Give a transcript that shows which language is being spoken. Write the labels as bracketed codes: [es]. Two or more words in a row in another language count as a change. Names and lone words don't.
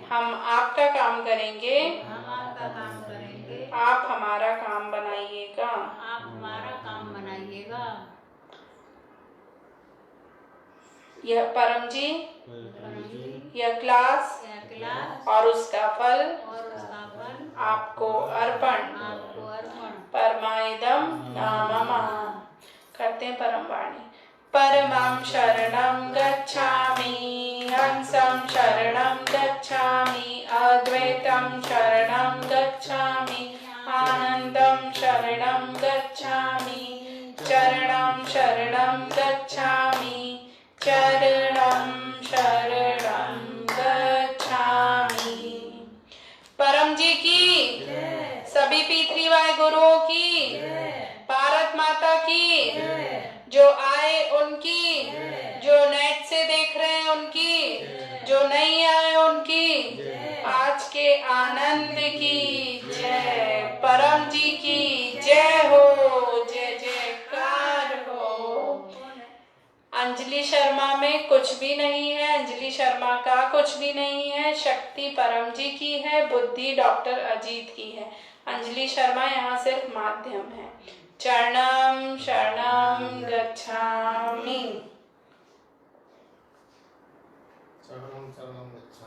[hi] हम आपका काम करेंगे, आप हमारा काम बनाइएगा। यह परम जी, यह क्लास और उसका फल आपको अर्पण। [sa] परमाइदम नामः। [hi] करते हैं परम वाणी। [sa] परमं शरणं गच्छामि, हंसं शरणं गच्छामि, अद्वैतं शरणं गच्छामि, आनंदं शरणं गच्छामि, चरणं शरणं गच्छामि, चरणं शरणं गच्छामि। [hi] परम जी की, सभी P3Y गुरुओं की, भारत माता की, जो आए उनकी, जो नेट से देख रहे हैं उनकी, जो नहीं आए उनकी, आज के आनंद की जय। परम जी की जय हो, जय जयकार हो। अंजलि शर्मा में कुछ भी नहीं है, अंजलि शर्मा का कुछ भी नहीं है। शक्ति परम जी की है, बुद्धि डॉक्टर अजीत की है। अंजलि शर्मा यहाँ सिर्फ माध्यम है। [sa] चरणं शरणं गच्छामि। शरणं शरणं